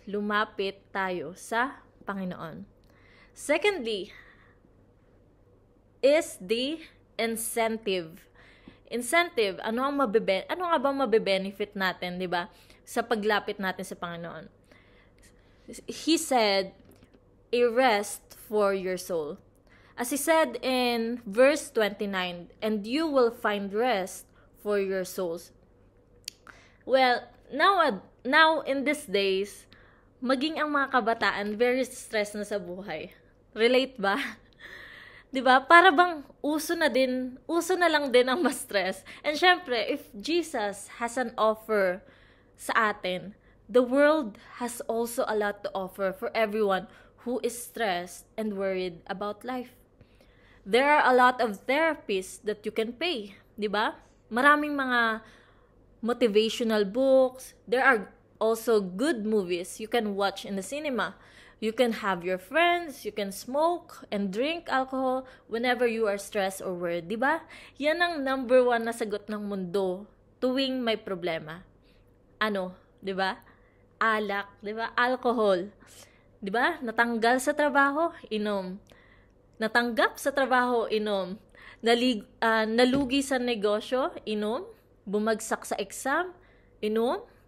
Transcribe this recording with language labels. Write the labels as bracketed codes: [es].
[tl] Lumapit tayo sa Panginoon. [en] Secondly, is the incentive. [tl] Incentive, ano nga ba mabe-benefit natin, 'di ba? Sa paglapit natin sa Panginoon. [en] He said, a rest for your soul. As He said in verse 29, and you will find rest for your souls. Well, now in these days, [tl] maging ang mga kabataan [en] very stressed [tl] na sa buhay. Relate ba? 'Di ba? Para bang uso na lang din ang ma-stress. And syempre, [en] if Jesus has an offer [tl] sa atin, [en] the world has also a lot to offer for everyone who is stressed and worried about life. There are a lot of therapies that you can pay, [tl] di ba? Maraming mga motivational books. [en] There are also good movies you can watch in the cinema. You can have your friends, you can smoke and drink alcohol whenever you are stressed or worried, [tl] di ba? Yan ang number 1 na sagot ng mundo tuwing may problema. Ano, di ba? Alak, di ba? Alcohol. Di ba? Natanggal sa trabaho, inom. Natanggap sa trabaho, inom. Nalugi sa negosyo, inom. Bumagsak sa exam, inom.